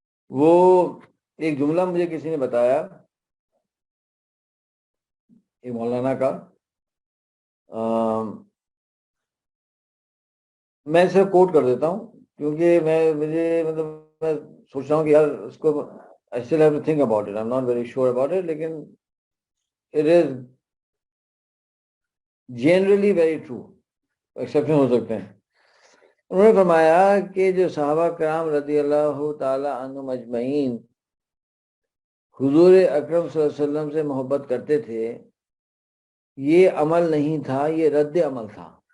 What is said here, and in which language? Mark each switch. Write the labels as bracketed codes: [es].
[ur] وہ ایک جملہ مجھے کسی نے بتایا، ایک مولانا کا، میں اسے کوٹ کر دیتا ہوں کیونکہ مجھے مطلب میں سوچ رہا ہوں کہ یار اس کو [en] I still have to think about it. I'm not very sure about it, لیکن it is generally very true. [ur] Exception ہو سکتے ہیں. انہوں نے فرمایا کہ جو صحابہ کرام رضی اللہ تعالی عنہم اجمعین حضور اکرم صلی اللہ علیہ وسلم سے محبت کرتے تھے، یہ عمل نہیں تھا، یہ رد عمل تھا.